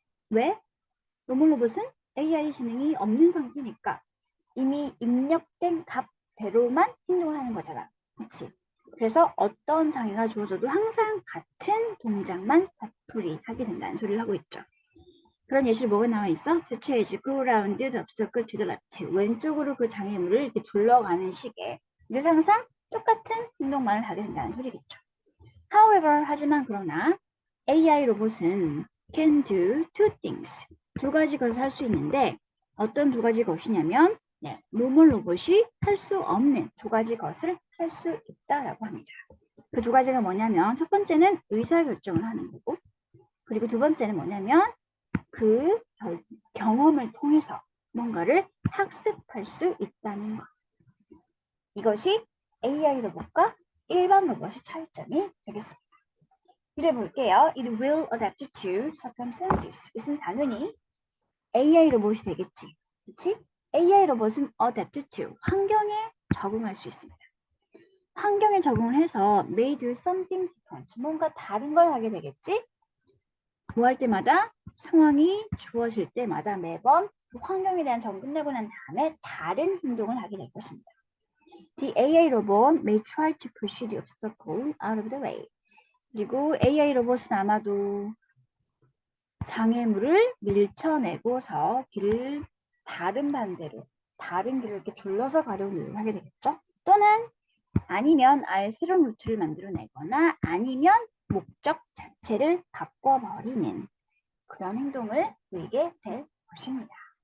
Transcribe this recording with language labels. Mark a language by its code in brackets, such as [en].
[ko] 왜? 노멀 로봇은 AI 지능이 없는 상태니까 이미 입력된 값대로만 행동을 하는 거잖아. 그치? 그래서 어떤 장애가 주어져도 항상 같은 동작만 되풀이 하게 된다는 소리를 하고 있죠. 그런 예시로 뭐가 나와 있어? [en] Such as go round the obstacle to the left. [ko] 왼쪽으로 그 장애물을 이렇게 둘러가는 시계. 늘 항상 똑같은 행동만을 하게 된다는 소리겠죠. [en] However, [ko] 하지만 그러나 AI 로봇은 [en] can do two things. [ko] 두 가지 것을 할 수 있는데 어떤 두 가지 것이냐면 노멀 로봇이 할 수 없는 두 가지 것을 할 수 있다라고 합니다. 그 두 가지가 뭐냐면 첫 번째는 의사결정을 하는 거고 그리고 두 번째는 뭐냐면 그 경험을 통해서 뭔가를 학습할 수 있다는 것. 이것이 AI 로봇과 일반 로봇의 차이점이 되겠습니다. 이를 볼게요. [en] It will adapt to circumstances. [ko] 이것은 당연히 AI 로봇이 되겠지. 그렇지? AI 로봇은 [en] adapt to [ko] 환경에 적응할 수 있습니다. 환경에 적응을 해서 [en] may do something different. [ko] 뭔가 다른 걸 하게 되겠지? 뭐 할 때마다 상황이 주어질 때마다 매번 그 환경에 대한 적응 끝내고 난 다음에 다른 행동을 하게 될 것입니다. [en] The AI robot may try to push the obstacle out of the way. [ko] 그리고 AI 로봇은 아마도 장애물을 밀쳐내고서 길을 다른 반대로 다른 길을 이렇게 둘러서 가려고 노력을 하게 되겠죠. 또는 아니면 아예 새로운 루트를 만들어내거나 아니면 목적 자체를 바꿔버리는 그런 행동을 보이게 될 것입니다.